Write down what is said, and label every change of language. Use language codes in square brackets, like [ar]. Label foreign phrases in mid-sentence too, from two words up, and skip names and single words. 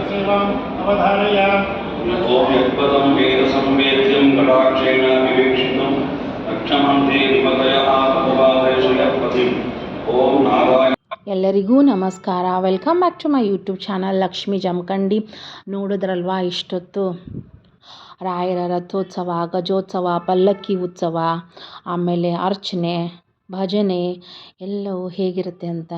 [sa] ओम यत्पदं वेदसंवेद्यं कटाक्षेण विवीक्षितं रक्षमन्ते विमतयः तपवादेषु यत्पतिम् ओम नारायण. [kn] ಎಲ್ಲರಿಗೂ ನಮಸ್ಕಾರ. [en] Welcome back to my YouTube channel [kn] ಲಕ್ಷ್ಮಿ ಜಮಖಂಡಿ. ನೋಡಿದ್ರಲ್ವಾ ಇಷ್ಟೊತ್ತು ರಾಯರ ರಥೋತ್ಸವ, ಗಜೋತ್ಸವ, ಪಲ್ಲಕ್ಕಿ ಉತ್ಸವ, ಆಮೇಲೆ ಅರ್ಚನೆ, ಭಜನೆ ಎಲ್ಲವೂ ಹೇಗಿರುತ್ತೆ ಅಂತ.